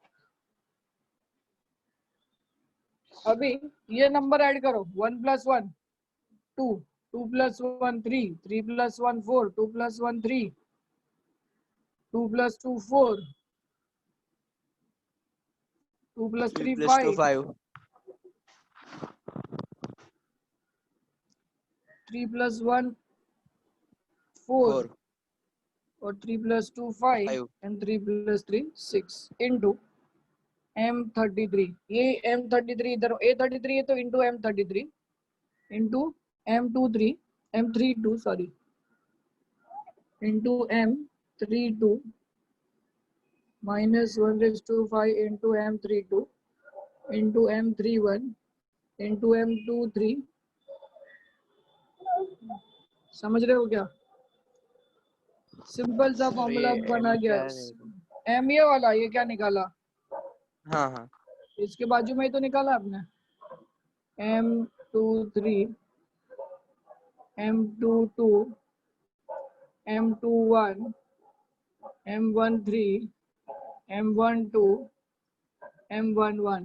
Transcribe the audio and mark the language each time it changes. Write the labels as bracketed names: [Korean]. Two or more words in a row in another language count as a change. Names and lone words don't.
[Hindi] अभी ये नंबर ऐड करो, 1 + 1 2, 2 + 1 3, 3 + 1 4, 2 + 1 3, 2 + 2 4, 2 + 3 3 + 2 5, 5, 3 + 1 4, 4 और 3 + 2 5, 5। [English] and 3 + 3 6 into M33। [Hindi] ये M33 इधर A33 है तो into M33 into M23 M32 सॉरी into M32 -1/5 into M32 into M31 into M23। समझ रहे हो क्या? सिंपल सा सर फॉर्मूला ये बना एम गया। क्या रहेगा? एम ये वाला, ये क्या निकाला? हाँ हाँ। इसके बाजू में ही तो निकाला आपने, M23 M22 M21 M13 M12 M11।